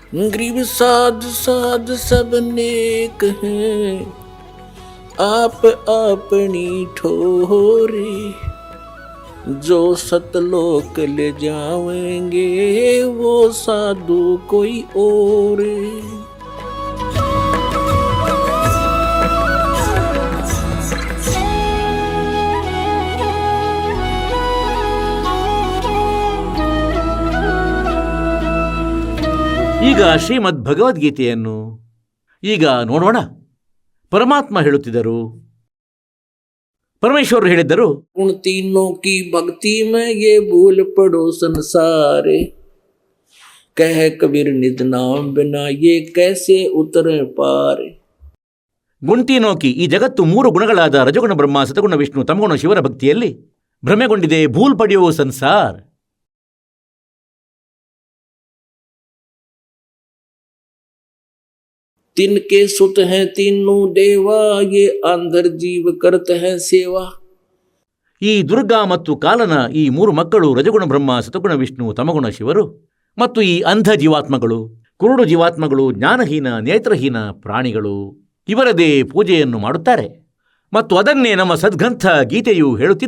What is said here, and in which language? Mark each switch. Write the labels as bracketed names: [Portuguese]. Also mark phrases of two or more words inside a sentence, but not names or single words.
[Hindi] गरीब साध साध सब नेक हैं, आप अपनी ठोरी, जो सतलोक ले जावेंगे वो साधु कोई और। [Kannada] ಈಗ ಶ್ರೀಮದ್ ಭಗವದ್ಗೀತೆಯನ್ನು ಈಗ ನೋಡೋಣ. ಪರಮಾತ್ಮ ಹೇಳುತ್ತಿದ್ದರು, ಪರಮೇಶ್ವರರು ಹೇಳಿದ್ದರು, [Hindi] उन तीनों की भक्ति में ये भूल पड़ो संसारे, कह कबीर निज नाम बिना ये कैसे उतरे पारे। गुण तीनों की, [Kannada] ಈ ಜಗತ್ತು 3 ಗುಣಗಳಾದ ರಜಗುಣ ಬ್ರಹ್ಮ, ಸತಗುಣ ವಿಷ್ಣು, ತಮಗುಣ ಶಿವರ ಭಕ್ತಿಯಲ್ಲಿ ಭ್ರಮೆಗೊಂಡಿದೆ. [Hindi] भूल पड़ो संसार. तिनके सुत हैं तीनों देवा, ये अंधर जीव करते हैं सेवा। [Kannada] ಈ ದುರ್ಗಾ ಮತ್ತು ಕಾಲನ ಈ 3 ಮಕ್ಕಳು ರಜಗುಣ ಬ್ರಹ್ಮ, ಸತಗುಣ ವಿಷ್ಣು, ತಮಗುಣ ಶಿವರು ಮತ್ತು ಈ ಅಂಧ ಜೀವಾತ್ಮಗಳು, ಕುರುಡು ಜೀವಾತ್ಮಗಳು, ಜ್ಞಾನಹೀನ ನೇತ್ರಹೀನ ಪ್ರಾಣಿಗಳು ಇವರದೇ ಪೂಜೆಯನ್ನು ಮಾಡುತ್ತಾರೆ. ಮತ್ತು ಅದನ್ನೇ ನಮ್ಮ ಸದ್ಗ್ರಂಥ ಗೀತೆಯು ಹೇಳುತ್ತಿದೆ.